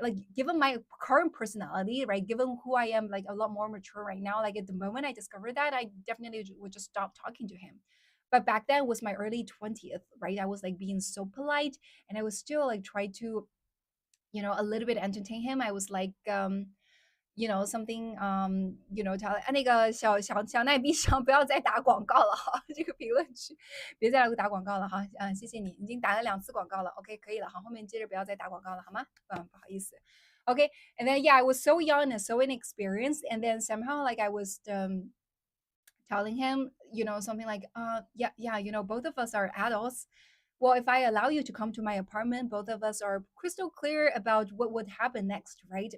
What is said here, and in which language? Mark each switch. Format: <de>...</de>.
<en>Like, given my current personality, right? Given who I am, like a lot more mature right now, like at the moment I discovered that, I definitely would just stop talking to him. But back then was my early 20th, right? I was like being so polite, and I was still like try to, a little bit entertain him. I was like, something</en> <zh>他那个小奈闭上，不要再打广告了哈，这个评论区别再来打广告了哈，谢谢你，已经打了2次广告了，OK 可以了，好，后面接着不要再打广告了，好吗？不好意思。</zh> <en>Okay, and then yeah, I was so young and so inexperienced, and then somehow like I was telling him, something like, yeah, both of us are adults. Well, if I allow you to come to my apartment, both of us are crystal clear about what would happen next, right?</en>